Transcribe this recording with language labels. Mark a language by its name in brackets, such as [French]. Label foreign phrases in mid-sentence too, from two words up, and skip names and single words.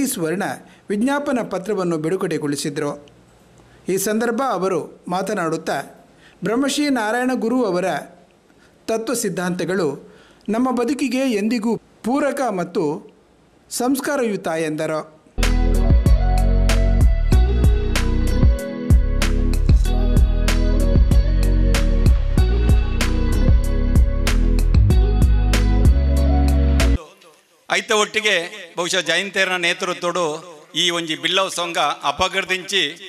[Kannada] ಸ್ವರ್ಣ ವಿಜ್ಞಾಪನಾ ಪತ್ರವನ್ನು ಬಿಡುಗಡೆಗೊಳಿಸಿದರು. ಈ ಸಂದರ್ಭ ಅವರು ಮಾತನಾಡುತ್ತಾ ಬ್ರಹ್ಮಶ್ರೀ ನಾರಾಯಣ ಗುರು ಅವರ ತತ್ವ ಸಿದ್ಧಾಂತಗಳು ನಮ್ಮ ಬದುಕಿಗೆ ಎಂದಿಗೂ ಪೂರಕ ಮತ್ತು ಸಂಸ್ಕಾರಯುತ ಎಂದರು. [Tulu] ಐತ ಒಟ್ಟಿಗೆ ಬಹುಶಃ ಜಯಂತೇರನ ನೇತೃತ್ವಡು ಈ ಒಂಜಿ ಬಿಲ್ಲವ ಸಂಘ ಅಪಗರ್ದಿಂಚಿ